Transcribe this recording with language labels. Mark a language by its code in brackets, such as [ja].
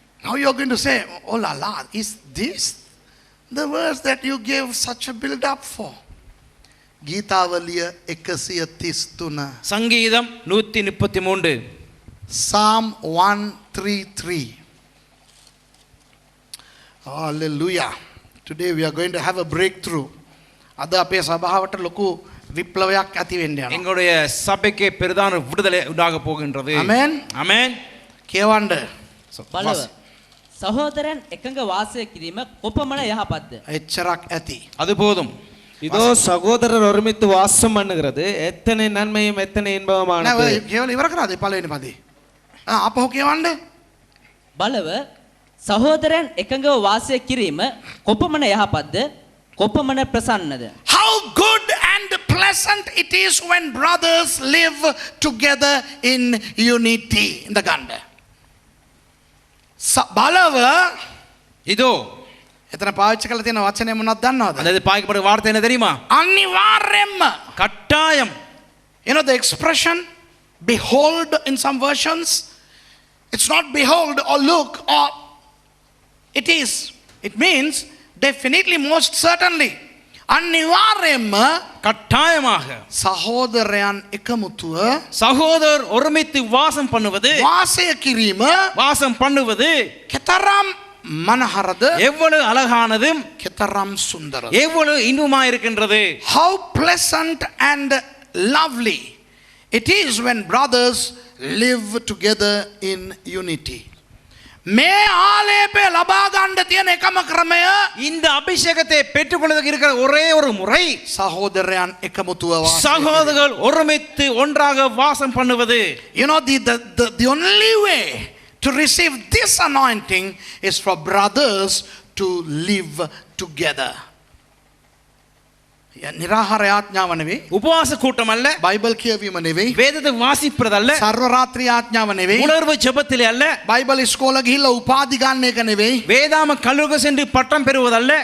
[en] Now you're going to say, oh la la, is this the verse that you gave such a build up for? [si] ගීතාවලිය 133. [ta] சங்கீதம் 133 [en] Psalm 133. Hallelujah. Today we are going to have a breakthrough. [si] අද අපේ සභාවට ලොකු විප්ලවයක් ඇති වෙන්න යනවා. [ta] எங்களுடைய சபைக்கு பெரிதான விடுதலை உண்டாக போகின்றது [en] Amen. [ta] ஆமென் [si] කියවන්න. බලව සහෝදරයන් එකඟ වාසය කිරීම කොපමණ යහපත්ද? එච්චරක් ඇති. [ta] அது போதும் இதோ சகோதரர் ஒருமித்து வாசம் பண்ணுகிறது எத்தனை நன்மையும் எத்தனை [si] නෑ [ta] இன்பமானது [si] ඔය කියවලා ඉවර කරාද පළවෙනි පදේ? අපහු කියවන්න. බලව සහෝදරයන් එකඟව වාසය කිරීම කොපමණ යහපත්ද? කොපමණ ප්‍රසන්නද? [en] How good and pleasant it is when brothers live together in unity. [ta] இந்த ගන්න. [si] බලව [ta] இதோ [si] එතන පාවිච්චි කරලා තියෙන වචනේ මොනවද දන්නවද? [ta] அந்த பாய்க்கப்படுற வார்த்தை என்ன தெரியுமா [si] අනිවාර්යෙන්ම. [ta] கட்டாயம் [en] You know the expression behold in some versions, it's not behold or look or it means definitely most certainly. [si] අනිවාර්යෙන්ම [ta] கட்டாயமாக [si] සහෝදරයන් එකමුතුව [ta] சகோதரர் ஒருமித்து வாசம் பண்ணுவது [si] වාසය කිරීම [ta] வாசம் பண்ணுவது [si] කෙතරම් මනහරද [ta] எவ்வளவு அழகானது [si] කෙතරම් සුන්දරද. [ta] எவ்வளவு இன்பமா இருக்கின்றது [en] How pleasant and lovely it is when brothers live together in unity. [si] මේ ආලේපය ලබා ගන්න තියෙන එකම ක්‍රමය [ta] இந்த அபிஷேகத்தை பெற்றுக்கொள்வதற்கு இருக்கிற ஒரே ஒரு முறை [si] සහෝදරයන් එකමුතුව වාසය. [ta] சகோதரர்கள் ஒருமித்து ஒன்றாக வாசம் பண்ணுவது [en] You know the only way to receive this anointing is for brothers to live together. [si] නිරාහාර යාඥාව නෙවෙයි. [ta] உபவாச கூட்டம் அல்ல, [si] බයිබල් කියවීම නෙවෙයි. [ta] வேதத்தை வாசிப்பதல்ல, [si] සර්ව රාත්‍රී යාඥාව නෙවෙයි. [ta] உணர்வு ஜெபத்திலே அல்ல, [si] බයිබල් ඉස්කෝල ගිහිල්ලා උපාධි ගන්න එක නෙවෙයි. [ta] வேதாம கல்லூரிக்கு சென்று பட்டம் பெறுவதல்ல,